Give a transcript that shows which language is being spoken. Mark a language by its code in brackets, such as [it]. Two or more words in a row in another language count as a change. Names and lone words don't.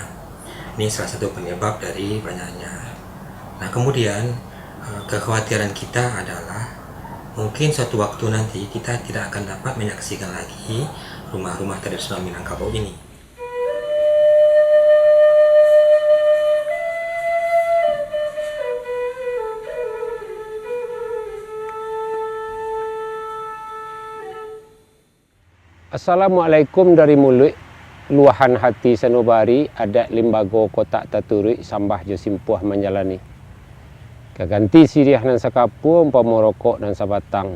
[id] Ini salah satu penyebab dari banyaknya. Nah kemudian kekhawatiran kita adalah mungkin suatu waktu nanti kita tidak akan dapat menyaksikan lagi rumah-rumah tradisional Minangkabau ini. [min] Assalamualaikum dari mulut luahan hati sanubari adat limbago kotak taturi sambah jo simpuah menjalani. Kaganti siriah nan sakapu umpama rokok dan sabatang.